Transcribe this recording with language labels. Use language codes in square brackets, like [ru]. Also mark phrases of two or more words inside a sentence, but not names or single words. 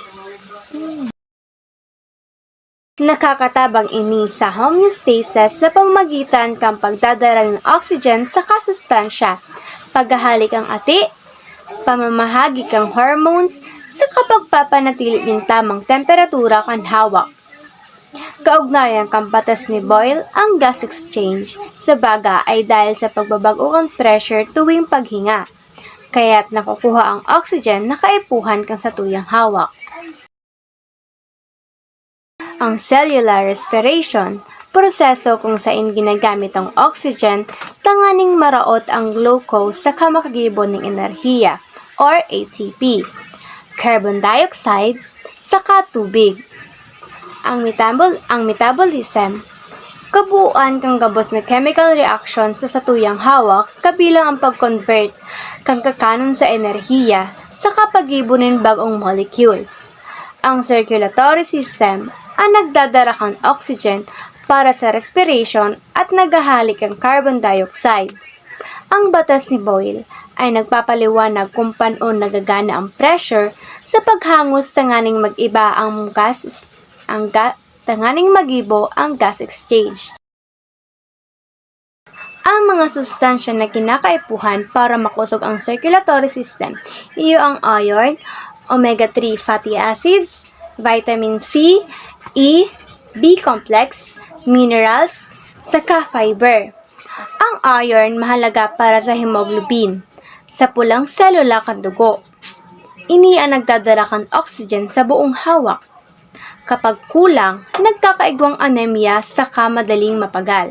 [bik] Nakakatabang ini sa homeostasis sa pamamagitan kang pagdadala ng oxygen sa kasustansya, paghahalik ang ati, pamamahagi kang hormones, sa pagpapanatili ng tamang temperatura kan hawak. Kaugnayan kang batas ni Boyle, ang [en] gas exchange [bik] sa baga ay dahil sa pagbabago kang pressure tuwing paghinga, kaya't nakukuha ang oxygen na kaipuhan kang satuyang hawak. Ang [en] cellular respiration, [bik] proseso kung saan ginagamit ang oxygen, tanganing maraot ang glucose sa kamakagibon ng enerhiya or ATP, carbon dioxide, saka tubig. Ang metabolism, kabuuan kang gabos na [en] chemical reaction [bik] sa satuyang hawak kabilang ang pag-convert kang kakanon sa enerhiya sa kapagibonin bagong molecules. Ang [en] circulatory system [bik] ang nagdadala kang oxygen para sa respiration at naghahalik ang carbon dioxide. Ang batas ni Boyle ay nagpapaliwanag kung paano nagagana ang pressure sa paghangos tanganing mag-iba ang tanganing magibo ang [en] gas exchange. [bik] Ang mga sustansya na kinakaipuhan para makusog ang [en] circulatory system, [bik] iyo ang iron, [en] omega-3 fatty acids, vitamin C, E, B-complex, minerals, [bik] saka fiber. Ang iron mahalaga para sa hemoglobin, sa pulang selula kan dugo. Ini ang nagdadala kan oxygen sa buong hawak. Kapag kulang, nagkakaigwang anemia saka madaling mapagal.